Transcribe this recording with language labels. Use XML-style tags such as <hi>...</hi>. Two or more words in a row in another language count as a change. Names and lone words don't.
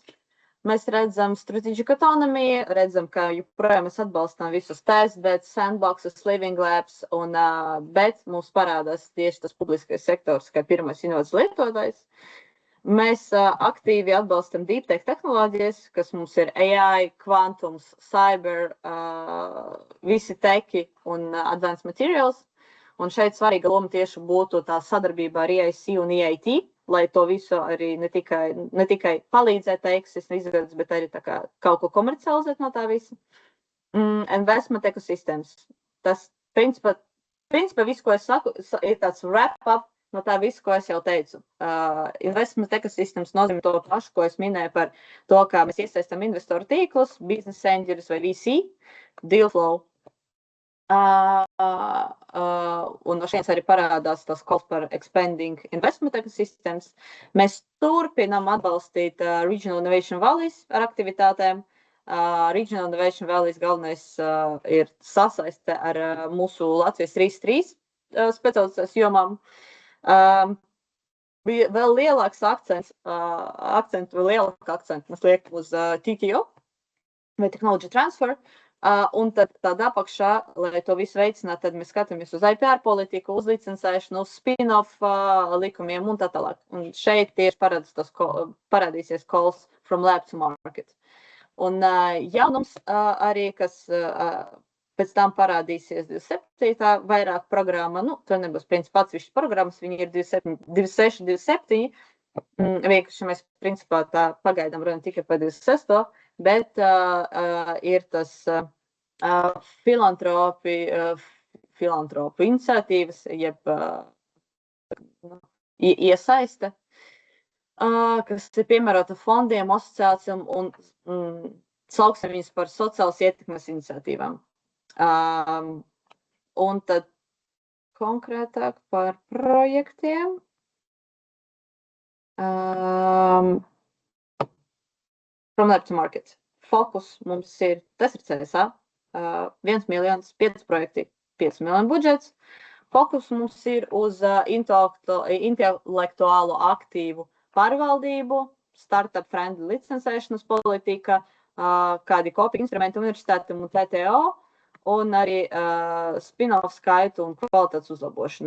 <lv>Mēs redzam</lv> <en>strategic autonomy,</en> <lv>redzam, ka joprojām mēs atbalstām visus</lv> <en>testbeds, sandboxes, living labs,</en> <lv>bet mums parādās tieši tas publiskais sektors, kā pirmais inovācijas lietotājs. Mēs aktīvi atbalstam</lv> <en>deep tech</en> <lv>tehnoloģijas, kas mums ir AI, kvantums, cyber, visi techi un</lv> <en>advanced materials.</en> <lv>Un šeit svarīga loma tieši būtu tā sadarbība ar EIC un EIT, lai to visu arī ne tikai palīdzēt ekosistēmu izveidot, bet arī tā kā kaut ko komercializēt no tā visa.</lv> <en>Investment ecosystems.</en> <lv>Tas principā viss, ko es saku, ir tāds wrap-up no tā visu, ko es jau teicu.</lv> <en>Investment ecosystems</en> <lv>nozīmē to pašu, ko es minēju par to, kā mēs iesaistam investoru tīklus,</lv> <en>business angels vai VC, deal flow.</en> <lv>Un no šeit arī parādās tas calls par</lv> <en>expanding investment ecosystems.</en> <lv>Mēs turpinām atbalstīt Regional Innovation Valleys ar aktivitātēm. Regional Innovation Valleys galvenais ir sasaiste ar mūsu Latvijas 3.3 specializācijas jomām. Bija vēl lielāks akcents mēs liekam uz TTO vai</lv> <en>Technology Transfer.</en> <lv>Un tad tādā apakšā, lai to visu veicinātu, tad mēs skatāmies uz IPR politiku, uz licencēšanu, uz spin-off likumiem un tā tālāk. Un šeit tieši parādīsies</lv> <en>calls from lab to market.</en> <lv>Un jaunums arī, kas pēc tam parādīsies 27. vairāk programma, tur nebūs principā atsevišķas programmas, viņi ir 26, 27. Vienkārši mēs principā tā pagaidām runājam tikai par 26. Bet ir tas filantropu iniciatīvas, jeb iesaiste, kas ir piemērota fondiem, asociācijām un sauksim viņus par sociālas ietekmes iniciatīvām. Un tad konkrētāk par projektiem.</lv> <en>From lab to market.</en> <lv>Fokus mums ir, tas ir CSA, 1 miljons, 5 projekti, 5 miljonu budžets. Fokus mums ir uz intelektuālo aktīvu pārvaldību,</lv> <en>startup friendly</en> <lv>licencēšanas politika, kādi kopīgi instrumenti universitātiem un TTO, un arī spin-off skaitu un kvalitātes uzlabošana.</lv>